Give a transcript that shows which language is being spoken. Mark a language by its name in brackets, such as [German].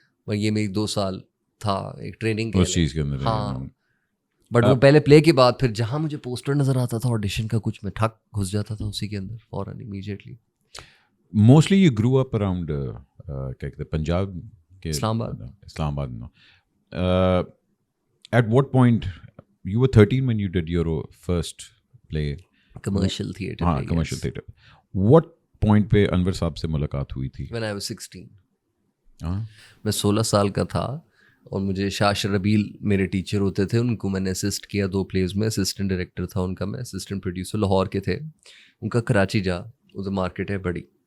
[Urdu] اور یہ میری 2 سال تھا ایک ٹریننگ اس چیز کے اندر. ہاں, بٹ وہ پہلے پلے کے بعد پھر جہاں مجھے پوسٹر نظر آتا تھا آڈیشن کا کچھ, میں ٹھک گھس جاتا تھا اسی کے اندر فوراً, immediately. [English] mostly you grow up around [Urdu] کیا کہتے ہیں پنجاب کے, اسلام آباد میں. [English] At what point you were 13 when you did your first play? Commercial theatre. [Urdu] ہاں, کمرشل تھیٹر. [English] what point [Urdu] پہ انور صاحب سے ملاقات ہوئی تھی؟ [English] when I was 16. [Urdu] میں 16 سال کا تھا, اور مجھے شاہ شربیل میرے ٹیچر ہوتے تھے, ان کو میں نے اسسٹ کیا 2 پلیز میں. اسسٹنٹ ڈائریکٹر تھا ان کا میں, اسسٹنٹ پروڈیوسر. لاہور کے تھے, ان کا کراچی جا, ادھر مارکیٹ ہے بڑی.